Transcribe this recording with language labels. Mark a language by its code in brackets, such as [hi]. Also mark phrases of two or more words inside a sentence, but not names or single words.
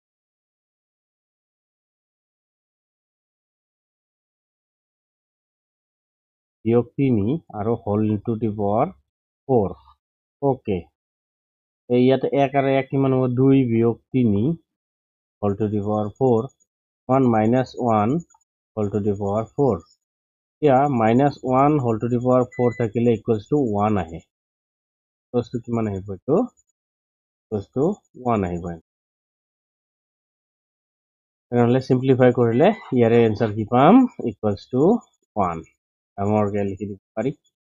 [as] 3 আৰু [en] whole to the power 4 [as] ওকে এই ইয়াতে 1 আৰু 1 কিমান হ'ব 2 বিয়োগ 3 [en] whole to the power 4 1 minus 1 whole to the power 4 [as] এতিয়া [en] -1 whole to the power 4 [as] থাকিলে [en] equals to 1 [as] আহে [en] equals to [as] কিমান আহিব এইটো [en] equals to 1 [as] আহিব তেনেহলে সিম্পলিফাই কৰিলে ইয়াৰে এনসাৰ কি পাম equals to 1 ডাঙৰকে লিখি দিব পাৰি